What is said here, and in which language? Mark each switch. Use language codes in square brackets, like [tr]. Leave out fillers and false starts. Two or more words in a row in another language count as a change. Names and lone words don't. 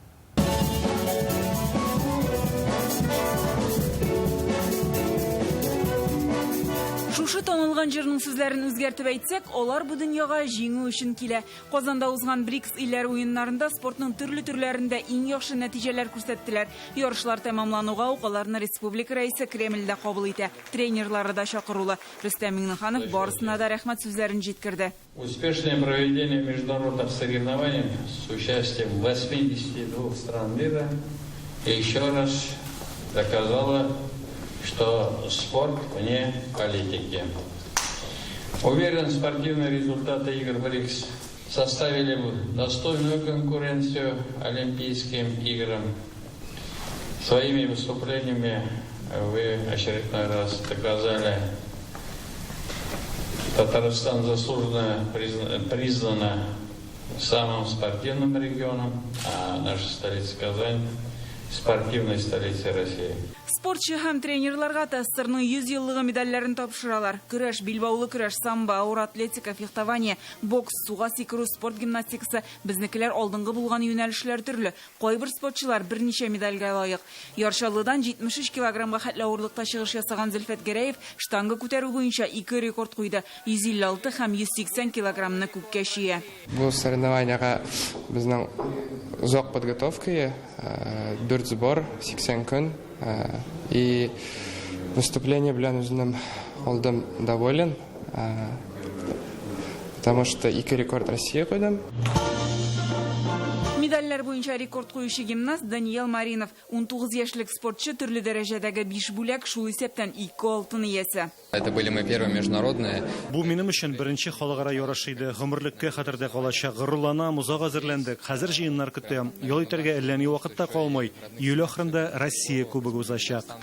[tt] Шушы танылган җырның сүзләрен үзгәртеп әйтсәк, алар бу дөньяга җиңү өчен килә. Казанда узган БРИКС илләре уеннарында спортның төрле төрләрендә иң яхшы нәтиҗәләр күрсәттеләр. Ярышлар тәмамлануга ук аларны республика рәисе Кремльдә кабул итә. Тренерлары да чакырулы. Рөстәм Миңнеханов барысына да рәхмәт сүзләрен җиткерде. [ru] Успешное проведение международных соревнований с участием 82 стран мира еще раз доказало, что спорт вне политики. Уверен, спортивные результаты игр БРИКС составили достойную конкуренцию Олимпийским играм. Своими выступлениями вы очередной раз доказали, Татарстан заслуженно признана самым спортивным регионом, а наша столица Казань спортивной столицей России. [tt] Спортчы һәм тренерларга ТССРның 100 еллыгы медальләрен тапшыралар. Көрәш, билбаулы көрәш, самбо, ауыр атлетика, фехтование, бокс, суга сикерү, спорт гимнастикасы, безнекеләр алдынгы булган юнәлешләр төрле. Кайбер спортчылар берничә медальгә лаек. Яршалыдан 73 килограммга хәтле авырлыкта чыгыш ясаган Зөлфәт Гәрәев штанга күтәрү буенча 2 рекорд куйды. 156 һәм 180 килограммны күккә чөя. Бу соревнованиягә безнең узак подготовкага 4 сбор, 80 көн. [ru] И выступление [tt] белән үзем алдым [ru] доволен, потому что 2 рекорд России куйдым. [tt] Медальләр буенча рекорд куючы гимнаст Даниил Маринов, 19 яшьлек спортчы төрле дәрәҗәдәге 5 бүләк, шул исәптән 2 алтын иясе. [ru] Это были мои первые международные. [tt] Бу минем өчен беренче халыкара ярыш иде. Гомерлеккә хәтердә калачак. Горурланам, узак әзерләндек. Хәзер җыеннар көтәм. Ял итәргә әллә ни вакытта калмый. Июль ахырында Россия кубогы узачак.